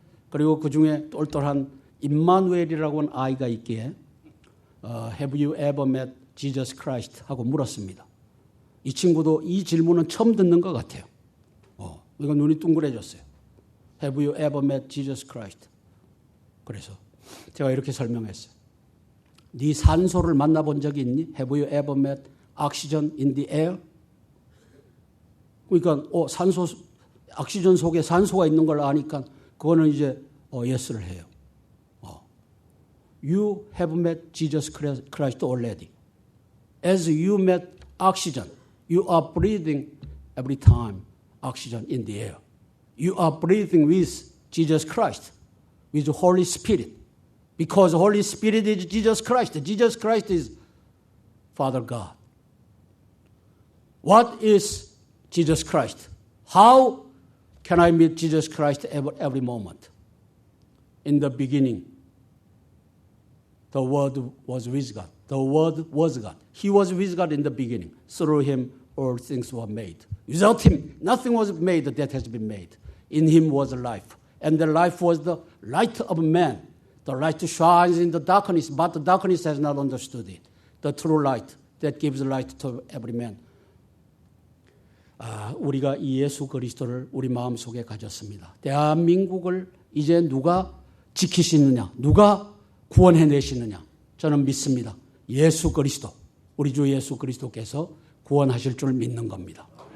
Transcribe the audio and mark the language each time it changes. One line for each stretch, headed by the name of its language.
Korean: 그리고 그 중에 똘똘한 임마누엘이라고 하는 아이가 있기에
English: Have you ever met Jesus Christ?
Korean: 하고 물었습니다. 이 친구도 이 질문은 처음 듣는 것 같아요. 이건 눈이 둥그레졌어요.
English: Have you ever met Jesus Christ?
Korean: 그래서 제가 이렇게 설명했어요. 네 산소를 만나본 적이 있니?
English: Have you ever met oxygen in the air?
Korean: 그러니까 산소, 옥시전 속에 산소가 있는 걸 아니까 그거는 이제 yes를 해요.
English: You have met Jesus Christ already. As you met oxygen, you are breathing every time oxygen in the air. You are breathing with Jesus Christ, with the Holy Spirit. Because Holy Spirit is Jesus Christ. Jesus Christ is Father God. What is Jesus Christ? How can I meet Jesus Christ every moment? In the beginning, the Word was with God. The Word was God. He was with God in the beginning. Through Him, all things were made. Without Him, nothing was made that has been made. In Him was life. And the life was the light of man. The light shines in the darkness, but the darkness has not understood it. The true light that gives light to every man.
Korean: 우리가 이 예수 그리스도를 우리 마음속에 가졌습니다. 대한민국을 이제 누가 지키시느냐, 누가 구원해내시느냐, 저는 믿습니다. 예수 그리스도, 우리 주 예수 그리스도께서 구원하실 줄 믿는 겁니다.